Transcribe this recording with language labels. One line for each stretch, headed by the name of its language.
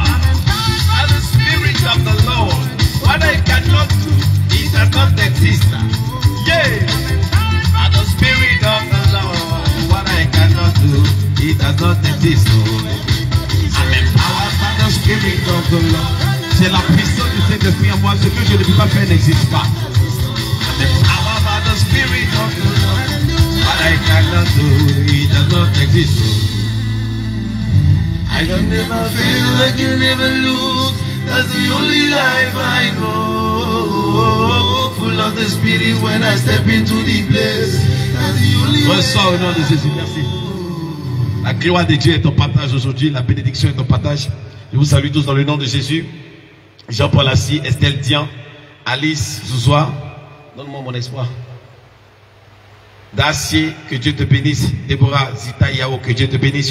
English: By the Spirit of the Lord. What I cannot do, it does not exist. Yeah. By the Spirit of the Lord. What I cannot do, it does not exist. I'm empowered by the Spirit of the Lord.
French: C'est la puissance du Saint-Esprit en moi. Ce que je ne peux pas faire n'existe pas.
English: I'm empowered by the Spirit of the Lord. What I cannot do, it does not exist. I can never fail, I can never lose. That's the only life I know. Full of the Spirit when I step into the place. That's the only way.
French: Reçois au nom de Jésus, merci. La gloire de Dieu est ton partage aujourd'hui, la bénédiction est ton partage. Je vous salue tous dans le nom de Jésus. Jean-Paul Assis, Estelle Dian, Alice Zouzoua. Donne-moi mon espoir. Dacier, que Dieu te bénisse. Déborah Zita Yao, que Dieu te bénisse.